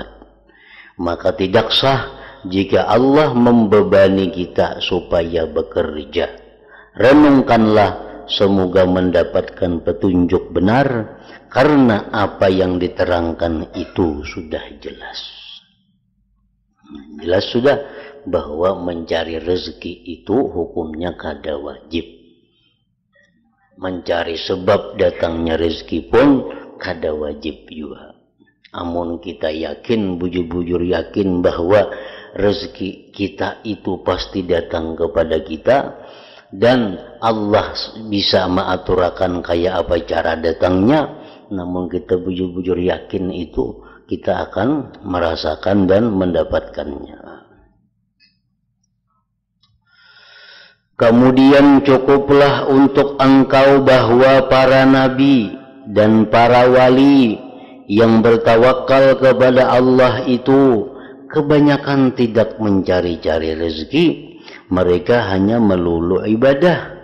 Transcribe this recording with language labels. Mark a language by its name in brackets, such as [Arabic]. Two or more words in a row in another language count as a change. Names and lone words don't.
[Indonesian] Maka tidak sah jika Allah membebani kita supaya bekerja. Renungkanlah, semoga mendapatkan petunjuk benar, karena apa yang diterangkan itu sudah jelas. Jelas sudah bahwa mencari rezeki itu hukumnya kada wajib. Mencari sebab datangnya rezeki pun kada wajib juga. [Banjar] Amun kita yakin, bujur-bujur yakin bahwa rezeki kita itu pasti datang kepada kita dan Allah bisa mengaturakan kayak apa cara datangnya, namun kita bujur-bujur yakin itu kita akan merasakan dan mendapatkannya. [Indonesian] Kemudian cukuplah untuk engkau bahwa para nabi dan para wali yang bertawakal kepada Allah itu kebanyakan tidak mencari-cari rezeki, mereka hanya melulu ibadah.